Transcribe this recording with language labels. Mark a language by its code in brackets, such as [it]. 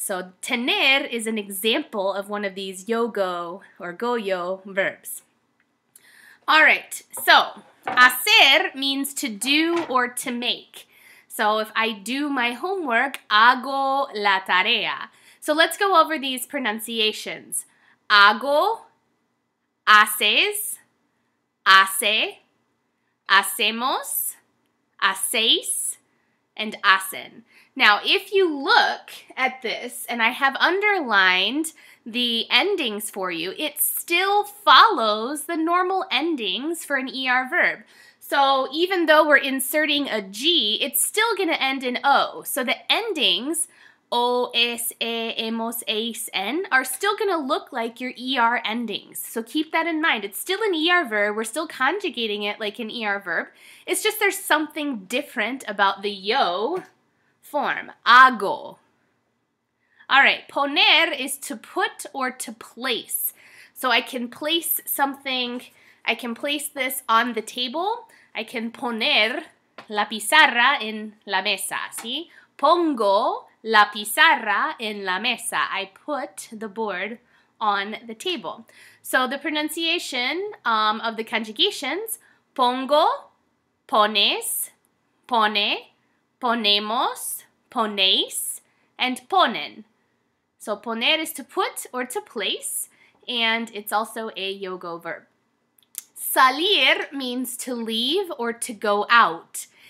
[en] So tener is an example of one of these yo-go or go-yo verbs. All right, so hacer means to do or to make. So if I do my homework, [es] hago la tarea. [en] So let's go over these pronunciations. [es] Hago, haces, hace, hacemos, hacéis, and hacen. [en] Now, if you look at this, and I have underlined the endings for you, it still follows the normal endings for an ER verb. So even though we're inserting a G, it's still going to end in O. So the endings, O, S, E, hemos, eis, en, are still going to look like your ER endings. So keep that in mind. It's still an ER verb. We're still conjugating it like an ER verb. It's just there's something different about the yo form. Hago. All right, poner is to put or to place. So I can place something, I can place this on the table. I can [es] poner la pizarra en la mesa, ¿sí? Pongo la pizarra en la mesa. [en] I put the board on the table. So the pronunciation of the conjugations, [es] pongo, pones, pone, ponemos, ponéis, and ponen. [en] So poner is to put or to place, and it's also a yo-go verb. Salir means to leave or to go out.